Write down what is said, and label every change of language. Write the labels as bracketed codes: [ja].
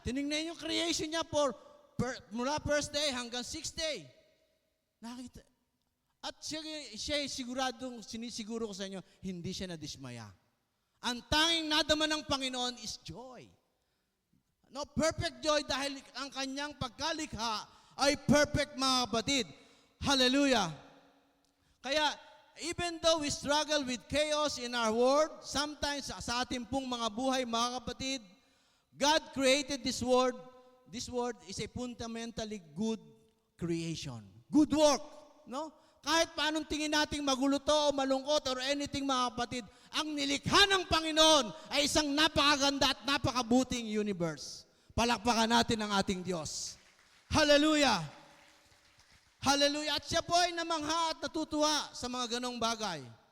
[tl] Tinignan yung creation niya mula first day hanggang sixth day. Nakita. At siya sinisiguro ko sa inyo, hindi siya nadismaya. Ang tanging nadama ng Panginoon is joy. No, [en] perfect joy [tl] dahil ang kanyang pagkalikha ay perfect mga kapatid. [en] Hallelujah. Kaya, even though we struggle with chaos in our world, sometimes [tl] sa ating pong mga buhay mga kapatid, [en] God created this world. This world is a fundamentally good creation. Good work. No? [tl] Kahit paanong tingin nating magulo to o malungkot or anything mga kapatid, ang nilikha ng Panginoon ay isang napakaganda at napakabuting universe. Palakpakan natin ang ating Diyos. Hallelujah! Hallelujah! At siya po ay namangha at natutuwa sa mga ganong bagay.